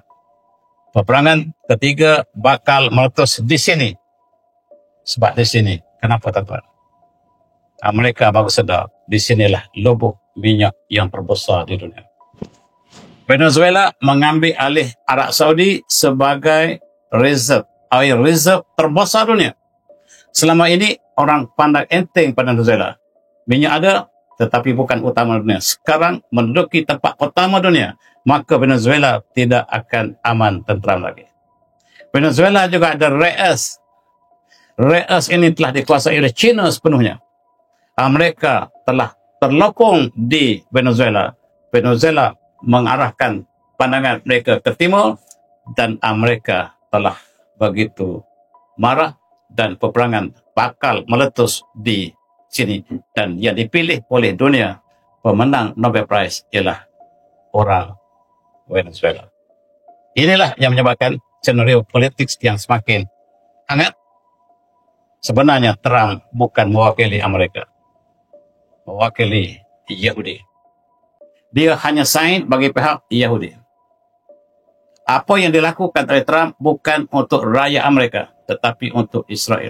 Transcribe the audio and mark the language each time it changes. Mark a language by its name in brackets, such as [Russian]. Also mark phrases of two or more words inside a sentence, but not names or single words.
[Malay] Peperangan ketiga bakal meletus di sini. Sebab di sini, kenapa tuan-tuan? Amerika baru sedar, di sinilah lubuk minyak yang terbesar di dunia. Venezuela mengambil alih Arab Saudi sebagai [English] air reserve [Malay] terbesar dunia. Selama ini orang pandang enteng pada Venezuela. Minyak ada, tetapi bukan utama dunia. Sekarang menduduki tempat utama dunia, maka Venezuela tidak akan aman tentram lagi. Venezuela juga ada [English] rare earth. Rare earth [Malay] ini telah dikuasai oleh China sepenuhnya. Amerika telah terlokong di Venezuela. Venezuela mengarahkan pandangan mereka ke timur, dan Amerika telah begitu marah, dan peperangan bakal meletus di sini. Dan yang dipilih oleh dunia pemenang Nobel Prize ialah orang Venezuela. Inilah yang menyebabkan senario politik yang semakin hangat. Sebenarnya Trump bukan mewakili Amerika, mewakili Yahudi. Dia hanya sign bagi pihak Yahudi. Apa yang dilakukan oleh Trump bukan untuk rakyat Amerika, tetapi untuk Israel.